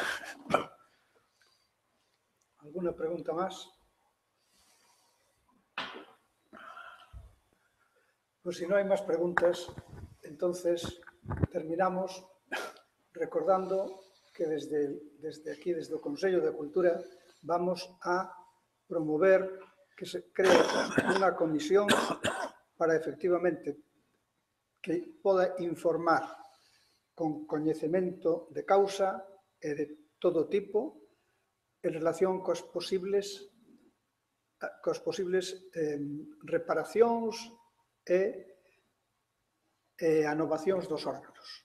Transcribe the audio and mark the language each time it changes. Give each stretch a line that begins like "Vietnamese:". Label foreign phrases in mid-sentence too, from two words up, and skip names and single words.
Spanish: ¿Alguna pregunta más? Pues si no hay más preguntas, entonces terminamos recordando que desde aquí, desde el Consello de Cultura, vamos a promover que se cree
Galician: unha comisión para efectivamente que poda informar con coñecemento de causa e de todo tipo en relación cos posibles reparacións e anovacións dos órganos.